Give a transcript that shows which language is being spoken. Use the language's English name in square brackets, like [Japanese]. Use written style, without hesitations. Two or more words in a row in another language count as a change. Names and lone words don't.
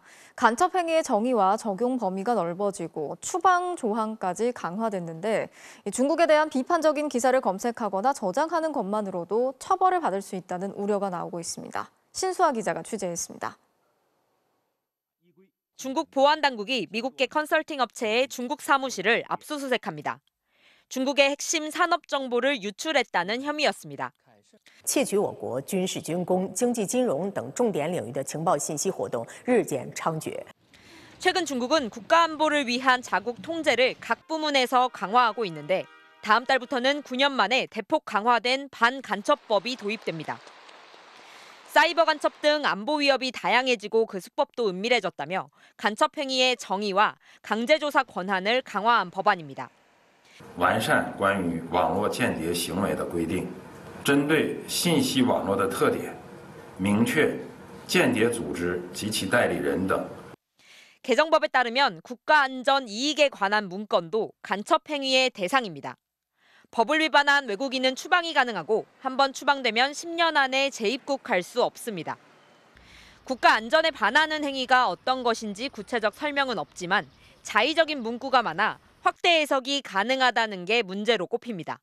[Korean] 간첩 행위의 정의와 적용 범위가 넓어지고 추방 조항까지 강화됐는데 중국에 대한 비판적인 기사를 검색하거나 저장하는 것만으로도 처벌을 받을 수 있다는 우려가 나오고 있습니다. 신수아 기자가 취재했습니다. 중국 보안당국이 미국계 컨설팅 업체의 중국 사무실을 압수수색합니다. 중국의 핵심 산업 정보를 유출했다는 혐의였습니다. [Chinese] 窃取我国军事军工、经济金融等重点领域的情报信息活动日渐猖獗. [Korean] 최근 중국은 국가안보를 위한 자국 통제를 각 부문에서 강화하고 있는데 다음 달부터는 9년 만에 대폭 강화된 반간첩법이 도입됩니다. 사이버 간첩 등 안보 위협이 다양해지고 그 수법도 은밀해졌다며 간첩 행위의 정의와 강제조사 권한을 강화한 법안입니다. [Chinese] 完善关于网络间谍行为的规定，针对信息网络的特点，明确间谍组织及其代理人等。 [Korean] 개정법에 따르면 국가안전 이익에 관한 문건도 간첩 행위의 대상입니다. 법을 위반한 외국인은 추방이 가능하고 한번 추방되면 10년 안에 재입국할 수 없습니다. 국가 안전에 반하는 행위가 어떤 것인지 구체적 설명은 없지만 자의적인 문구가 많아 확대 해석이 가능하다는 게 문제로 꼽힙니다.